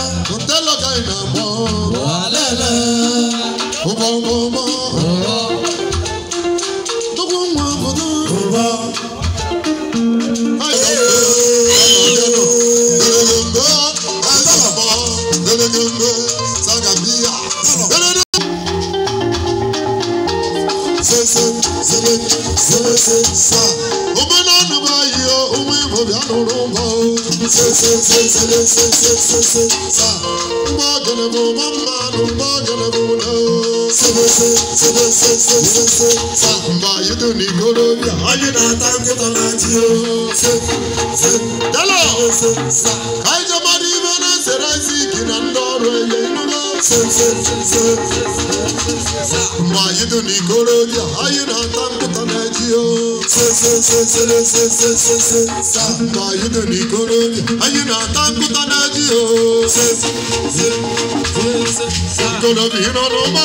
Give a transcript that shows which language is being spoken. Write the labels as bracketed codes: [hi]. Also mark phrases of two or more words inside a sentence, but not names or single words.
[ig] Mụta lọ ka ị na-akpọ. Ụwa lele. Ụgbọ, ụgbọ, ụgbọ. Ụgbọ. Ụgbọ nwa obodo. Ụgbọ. Anyị ga-ebido. Delele mbe, aza mbo, delele mbe, saga biya. Delele Se, se, se, se, se, se, sa. Omenala m ayi o, ụmụ Igbo bịa nụrụ m o. Se, se, se, se, se, se, se, se, sa. Mgbe ogene bụ ụmụ mmadụ, mgbe ogene bụ udo. Se, se, se, se, se, se, se, se, sa. Mgbe anyị dị n'ikorobịa, anyị na-ata nkịta na ji o. Se, se, dala. Se, se, sa. Ka anyị jee mara ibe na-esere Isaac na ndị ọrụ ya, ịnụgo? Se, se, se, se. Mgbe anyị dị n'ikorobịa, anyị na-ata nkụta na ji o. Se, se, se, se, se, se, se, se, se. Mgbe anyị dị n'ikorobịa, anyị na-ata nkụta na ji o. Se, se, se, se, se. [en] Gonna be in on the